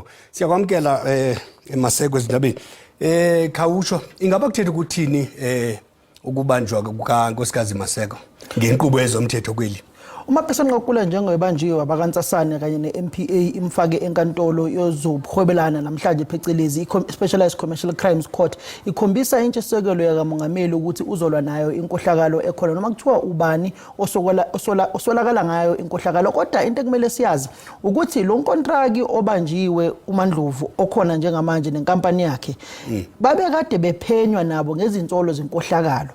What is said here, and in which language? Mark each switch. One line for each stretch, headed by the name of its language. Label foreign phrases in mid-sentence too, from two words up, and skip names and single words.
Xhosa: Siyakwamkela Maseko ezindabeni. Khawutsho ingaba kuthetha ukuthini ukubanjwa kukankosikazi Maseko ngenkqubo yezomthetho kweli?
Zulu: Umaphisa Nqakula njengobanjiwe abakantsasane kanye ne-MPA imfake enkantolo yozobuhwebelana namhlanje phecelezi i-Specialized Commercial Crimes Court ikhombisa intshisekelo yakamongameli ukuthi uzolwa nayo inkohlakalo ekhona noma kuthiwa ubani osolakala ngayo inkohlakalo. Kodwa into ekumele siyazi ukuthi lo nkontraki obanjiwe uMandlovu okhona njengamanje nenkampani yakhe babe kade bephenywa nabo ngezinsolo zenkohlakalo.